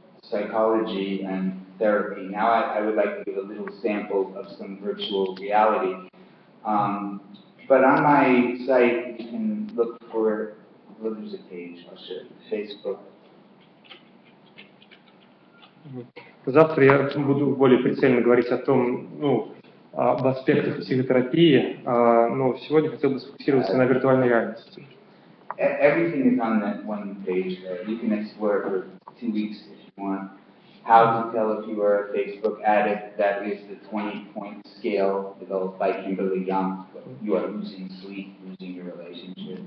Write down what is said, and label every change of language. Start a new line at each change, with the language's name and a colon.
English: psychology and therapy. Now I would like to give a little sample of some virtual reality. But on my site, you can look for, well, there's a page, I'll show you, Facebook.
Russian: Завтра я буду более прицельно говорить о том, об аспектах психотерапии, но сегодня хотел бы сфокусироваться на виртуальной реальности.
English: Everything is on that one page there. You can explore it for 2 weeks if you want. How to tell if you are a Facebook addict, that is the 20-point scale developed by Kimberly Young. You are losing sleep, losing your relationship.